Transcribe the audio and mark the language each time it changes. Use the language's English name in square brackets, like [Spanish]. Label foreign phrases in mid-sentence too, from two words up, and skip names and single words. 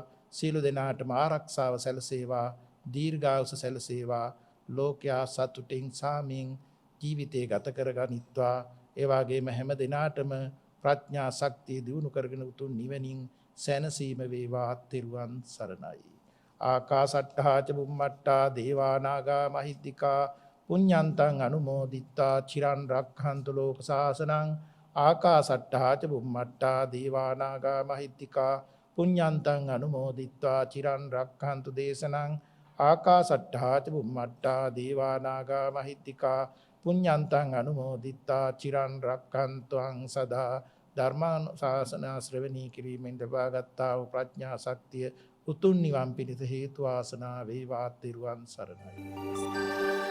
[Sinhala] සියලු දෙනාටම ආරක්ෂාව සැලසේවා, දීර්ඝායුෂ සැලසේවා, ලෝකයා සතුටින් සාමින් ජීවිතය ගත කරගනිත්වා. ඒ වගේම හැම දිනාටම ප්‍රඥා ශක්තිය දියුණු කරගෙන උතුම් නිවනින් සැනසීම වේවා. තෙරුවන් සරණයි. [Pali] ආකාසට්ඨා ච බුම්මට්ඨා දේවා නාග මහිද්దికා පුඤ්ඤන්තං අනුමෝදිත්වා චිරන් රක්ඛන්තු ලෝක සාසනං. ආකාසට්ඨා ච බුම්මට්ඨා දේවා නාග මහිද්దికා පුඤ්ඤන්තං අනුමෝදිත්වා චිරන් රක්ඛන්තු දේශනං. ආකාසට්ඨා ච බුම්මට්ඨා දේවා නාග මහිද්దికා පුඤ්ඤන්තං අනුමෝදිත්වා චිරන් රක්ඛන්තුං සදා. [Sinhala] ධර්මානුශාසන ශ්‍රවණී කිරීමෙන් ලබාගත්තා වූ ප්‍රඥා ශක්තිය උතුම් නිවන් පිණිස හේතු වාසනා වේවා. තෙරුවන් සරණයි.